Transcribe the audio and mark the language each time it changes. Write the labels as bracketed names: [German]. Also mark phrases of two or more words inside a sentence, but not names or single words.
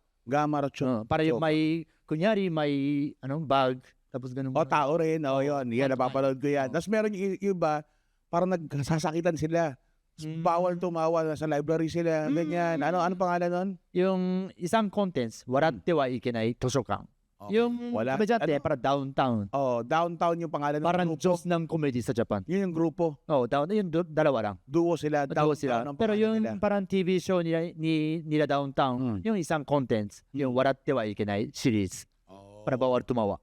[Filipino] Gamarucho. Para yung may, kunyari may bag, tapos ganun. Tao rin. Yun. Yan, napapanood ko yan. Tapos meron yung iba, parang nagsasakitan sila. Bawal tumawa, sa library sila, ganyan. Ano pangalan nun? Yung isang contents, waratte wa ikenai toshokan. Yung komedyante, para downtown. Downtown yung pangalan ng Parang grupo. Diyos ng comedy sa Japan. Yun yung grupo. Downtown, yung dalawa lang. Duo sila. Duo sila. Pero yung nila. parang TV show nila downtown, yung isang contents, yung waratte wa ikenai series, para bawal tumawa.